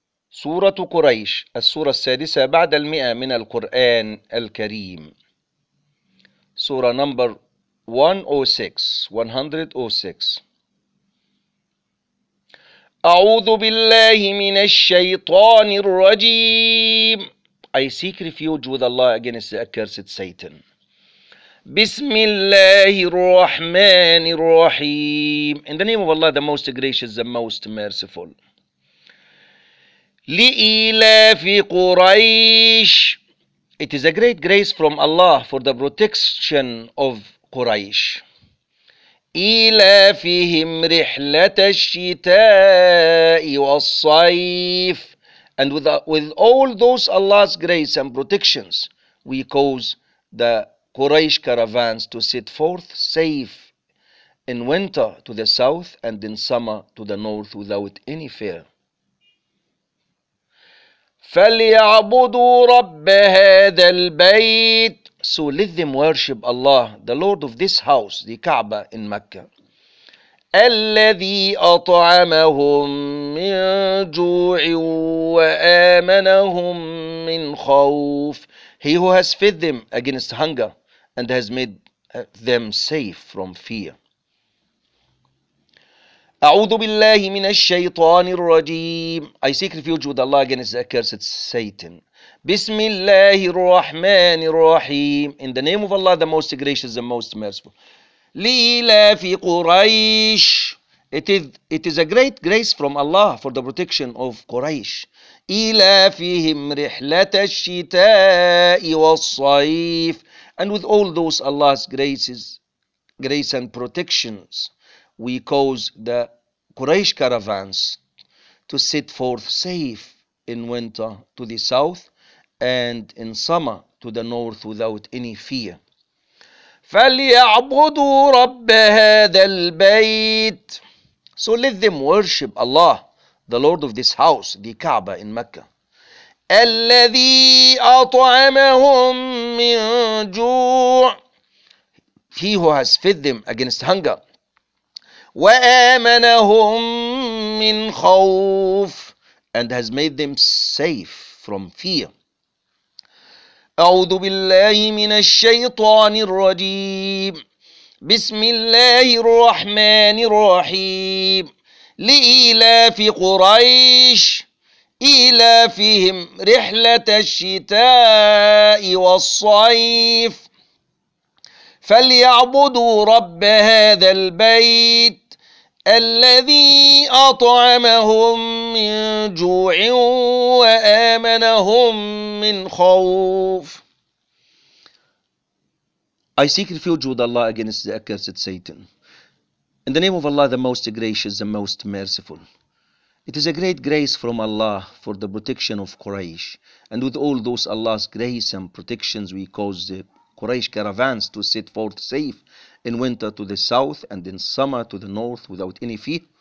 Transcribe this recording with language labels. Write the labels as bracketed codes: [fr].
[ar] سورة قريش، السورة السادسة بعد المئة من القرآن الكريم. سورة نمبر 106. أعوذ بالله من الشيطان الرجيم. [en] I seek refuge with Allah against the accursed Satan. [ar] بسم الله الرحمن الرحيم. [en] In the name of Allah, the most gracious, the most merciful. [ar] لإيلاف قريش. [en] It is a great grace from Allah for the protection of Quraysh. [ar] إيلافهم رحلة الشتاء والصيف. [en] And with all those Allah's grace and protections, we cause the Quraysh caravans to set forth safe in winter to the south and in summer to the north without any fear. [ar] فليعبدوا رب هذا البيت. [en] So let them worship Allah, the Lord of this house, the Kaaba in Mecca. [ar] الذي أطعمهم من جوع وآمنهم من خوف. [en] He who has fed them against hunger and has made them safe from fear. [ar] أعوذ بالله من الشيطان الرجيم. [en] I seek refuge with Allah against the accursed Satan. [ar] بسم الله الرحمن الرحيم. [en] In the name of Allah, the most gracious, the most merciful. [ar] لإيلاف قريش. [en] It is a great grace from Allah for the protection of Quraysh. [ar] إيلافهم رحلة الشتاء والصيف. [en] And with all those Allah's graces, grace and protections, we cause the Quraysh caravans to set forth safe in winter to the south and in summer to the north without any fear. [ar] فليعبدوا رب هذا البيت. [en] So let them worship Allah, the Lord of this house, the Kaaba in Mecca. [ar] الذي أطعمهم من جوع. [en] He who has fed them against hunger. [ar] وآمنهم من خوف. [en] And has made them safe from fear. [ar] أعوذ بالله من الشيطان الرجيم. بسم الله الرحمن الرحيم. لإيلاف قريش. إيلافهم رحلة الشتاء والصيف. فليعبدوا رب هذا البيت. الذي أطعمهم من جوع وآمنهم من خوف. [en] I seek refuge with Allah against the accursed Satan. In the name of Allah, the most gracious, the most merciful. It is a great grace from Allah for the protection of Quraysh. And with all those Allah's grace and protections, we cause the Quraysh caravans to set forth safe in winter to the south and in summer to the north without any fear.